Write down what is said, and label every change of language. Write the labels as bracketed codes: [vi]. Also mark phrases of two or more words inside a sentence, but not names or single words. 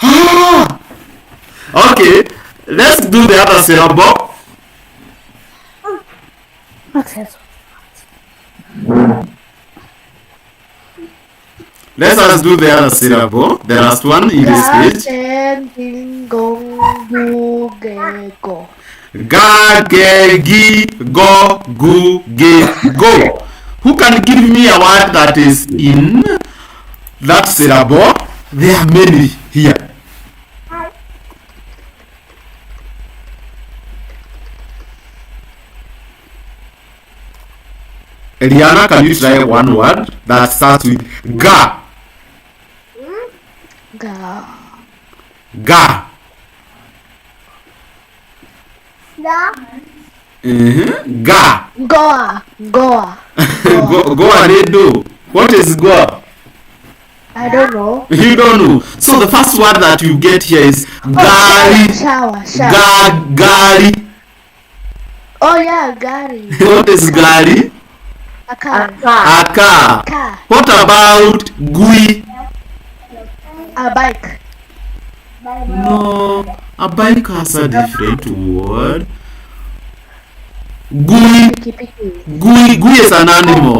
[en] Okay, let's do the other syllable. Okay. Let us do the other syllable. The last one in this page. Ga, ge, gi, go, gu, ge, go. Who can give me a word that is in that syllable? There are many here. Eliana, can you try one word that starts with ga? Ga. Ga. Goa. Goa, they do. What is Goa? I don't know. You don't know. So the first word that you get here is gari. Shower. Gari. Oh yeah, gari. What is gari? A car. What about gui? A bike. No, a bike has a different word. Gui is an animal.